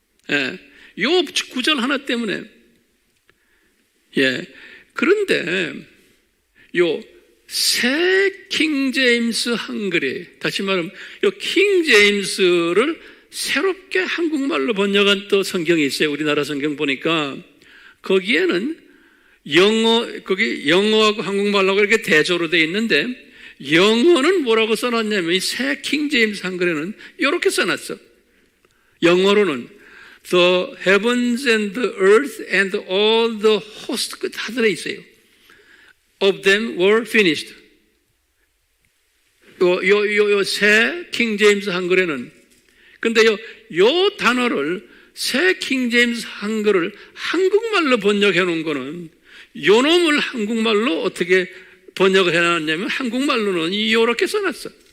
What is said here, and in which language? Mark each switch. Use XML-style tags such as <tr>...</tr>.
<ko>예, 요 구절 하나 때문에. 예, 그런데 요 새 킹제임스 한글이, 다시 말하면 요 킹제임스를 새롭게 한국말로 번역한 또 성경이 있어요. 우리나라 성경 보니까 거기에는 거기 영어하고 한국말하고 이렇게 대조로 되어 있는데, 영어는 뭐라고 써놨냐면 이 새 킹제임스 한글에는 이렇게 써놨어. 영어로는</ko> <en>The heavens and the earth and all the host,</en> <ko>다 들어있어요.</ko> <en>Of them were finished.</en> <ko>요 새 킹제임스 한글에는, 근데 요 단어를 새 킹제임스 한글을 한국말로 번역해 놓은 거는, 요 놈을 한국말로 어떻게 번역을 해 놨냐면 한국말로는 요렇게 써놨어.</ko>